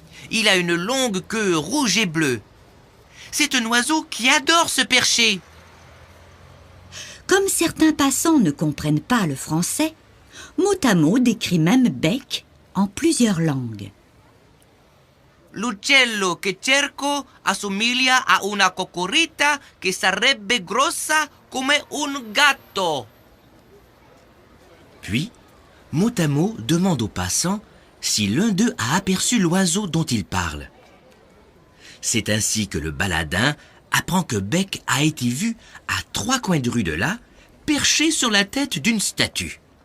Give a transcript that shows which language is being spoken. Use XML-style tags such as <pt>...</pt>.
<fr>Il a une longue queue rouge et bleue. C'est un oiseau qui adore se percher. Comme certains passants ne comprennent pas le français, Mot décrit même Bec en plusieurs langues.</fr> <it>L'uccello che cerco assomiglia a una cocorita che sarebbe grossa come un gatto.</it> <fr>Puis, Mot demande aux passants si l'un d'eux a aperçu l'oiseau dont il parle. C'est ainsi que le baladin apprend que Bec a été vu à 3 coins de rue de là, perché sur la tête d'une statue.</fr>